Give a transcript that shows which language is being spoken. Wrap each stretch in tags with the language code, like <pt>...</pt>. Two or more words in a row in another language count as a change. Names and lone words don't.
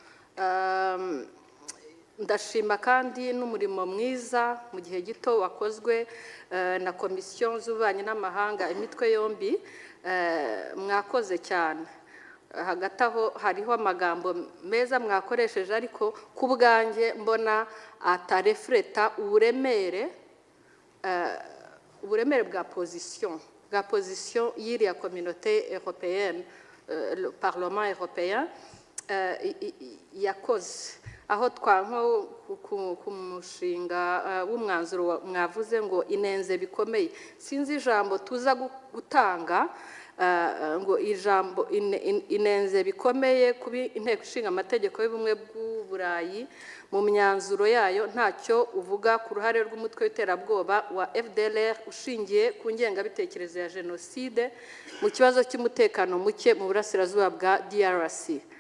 <rw>Ndashima kandi n'umurimo mwiza mu gihe gito wakozwe na komisiyo z'ububanyi n'amahanga, imitwe yombi, mwakoze cyane. Hagati aho hariho amagambo meza mwakoresheje, ariko ku bwanjye mbona atarefureta uburemere uburemere bwa position y'iriya</rw> <fr>communauté européenne, le Parlement européen</fr> <rw>yakoze, aho ku mushinga w'umwanzuro mwavuze ngo inenze bikomeye, sinzi ijambo tuza gutanga ngo ijambo inenze bikomeye kuba inteko ishinga amategeko y'ubumwe bw'uburayi mu myanzuro yayo ntacyo uvuga ku ruhare rw'umutwe w'iterabwoba wa FDLR ushingiye ku ngengabitekerezo ya jenoside mu kibazo cy'umutekano muke mu burasirazuba bwa DRC.</rw>